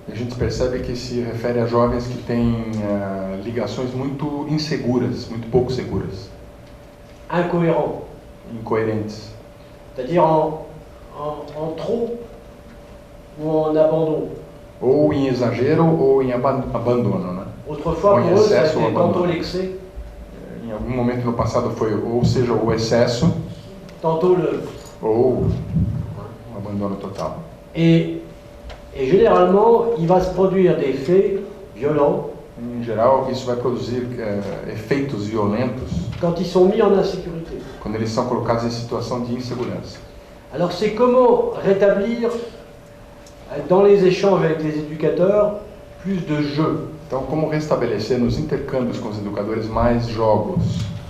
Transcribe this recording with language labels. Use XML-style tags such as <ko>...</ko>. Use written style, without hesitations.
<pt>A gente percebe que se refere a jovens que têm ligações muito inseguras, muito pouco seguras.</pt> <fr>Incohérents.</fr> <pt>Incoerentes.</pt> <fr>C'est-à-dire en trop ou en abandon.</fr> <pt>Ou em exagero ou em abandono, né?</pt> <fr>Autrefois, pour eux, ça a été tantôt l'excès.</fr> <pt>Em algum momento no passado foi, ou seja, o excesso,</pt> <fr>tantôt le...</fr> <pt>ou o abandono total.</pt> <fr>Et généralement, il va se produire des faits violents.</fr> <pt>Em geral, isso vai produzir efeitos violentos</pt> <fr>quand ils sont mis en insécurité.</fr> <pt>Quando eles são colocados em situação de insegurança.</pt> <fr>Alors, c'est comment rétablir dans les échanges avec les éducateurs plus de jeu.</fr> <pt>Então, como restabelecer nos intercâmbios com os educadores mais jogos?</pt>